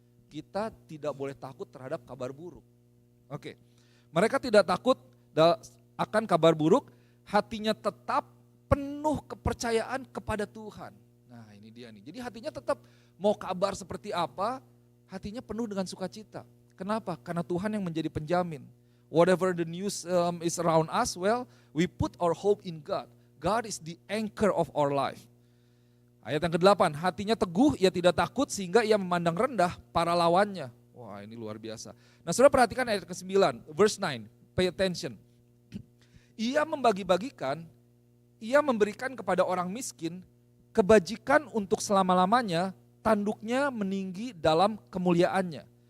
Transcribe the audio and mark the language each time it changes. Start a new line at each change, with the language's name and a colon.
Indonesian: Kita tidak boleh takut terhadap kabar buruk. Oke, mereka tidak takut akan kabar buruk, hatinya tetap penuh kepercayaan kepada Tuhan. Nah ini dia nih, jadi hatinya tetap mau kabar seperti apa, hatinya penuh dengan sukacita. Kenapa? Karena Tuhan yang menjadi penjamin.
English: Whatever the news is around us, well, we put our hope in God. God is the anchor of our life.
Indonesian: Ayat yang ke-8, hatinya teguh, ia tidak takut sehingga ia memandang rendah para lawannya. Wah ini luar biasa. Nah saudara perhatikan ayat ke-9,
English: verse 9, pay attention.
Indonesian: Ia membagi-bagikan, ia memberikan kepada orang miskin, kebajikan untuk selama-lamanya, tanduknya meninggi dalam kemuliaannya.